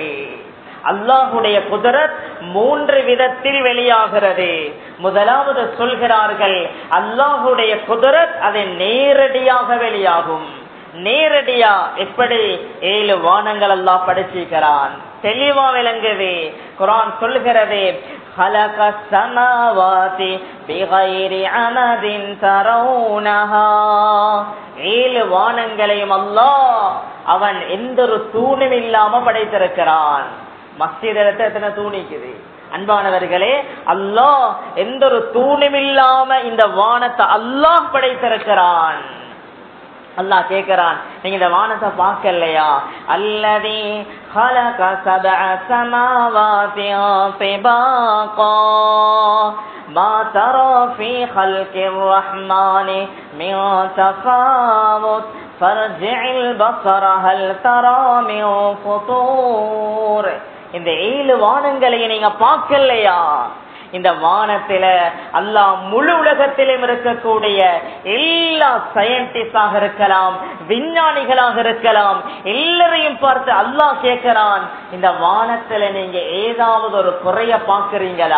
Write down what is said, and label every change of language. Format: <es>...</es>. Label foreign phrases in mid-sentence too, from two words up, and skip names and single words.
<ta>அல்லாஹ்வுடைய குதிரத் 3 விதத்தில் வெளியாகிறது. முதலாவது சொல்கிறார்கள், அல்லாஹ்வுடைய குதிரத் அது நேரடியாக வெளியாகும். நேரடியா எப்படி? 7 வானங்கள் அல்லாஹ் படைச்சிருக்கிறான், தெளிவா விளங்குது. குர்ஆன் சொல்கிறது,</ta> <ar>خلق السماوات بغير عمد ترونها.</ar> <ta>7 வானங்களையும் அல்லாஹ் அவன் எந்த ஒரு தூணும் இல்லாம படைத்திருக்கிறான். மஸ்ஜிதில எத்தனை தூணிக்குது அன்பானவர்களே? அல்லாஹ் எந்த ஒரு தூணும் இல்லாம இந்த வானத்தை அல்லாஹ் படைத்திருக்கிறான். அல்லாஹ் கேக்குறான், நீங்க இந்த வானத்தை பார்க்கலையா?</ta> <ar>அல்லதி خلق 7 سماوات طباقا ما ترى في خلق الرحمن من تفاوت فارجع البصر هل ترى من فطور.</ar> <ta>இந்த 7 வானங்களை நீங்க பார்க்கலையா? இந்த வானத்தில அல்லாஹ் முழு உலகத்திலும் இருக்கக்கூடிய எல்லா சயின்டிஸ்டாக இருக்கலாம், விஞ்ஞானிகளாக இருக்கலாம், எல்லாரையும் பார்த்து அல்லாஹ் கேட்கிறான், இந்த வானத்தில நீங்க ஏதாவது ஒரு குறைய பார்க்கிறீங்களா?</ta>